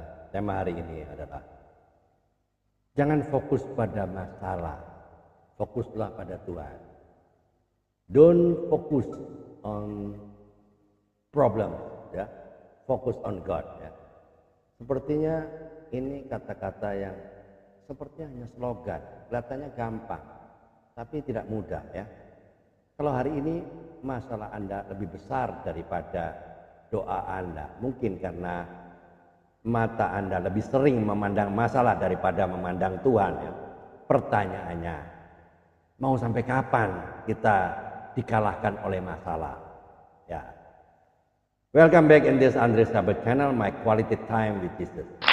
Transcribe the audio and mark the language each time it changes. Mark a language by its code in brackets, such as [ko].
[id] Tema hari ini adalah jangan fokus pada masalah, fokuslah pada Tuhan. [en] Don't focus on problem, ya. Focus on God, ya. [id] Sepertinya ini kata-kata yang sepertinya hanya slogan, kelihatannya gampang, tapi tidak mudah, ya. Kalau hari ini masalah Anda lebih besar daripada doa Anda, mungkin karena mata Anda lebih sering memandang masalah daripada memandang Tuhan, ya. Pertanyaannya, mau sampai kapan kita dikalahkan oleh masalah? Ya. [en] Welcome back in this Andre Sabat channel, my quality time with Jesus.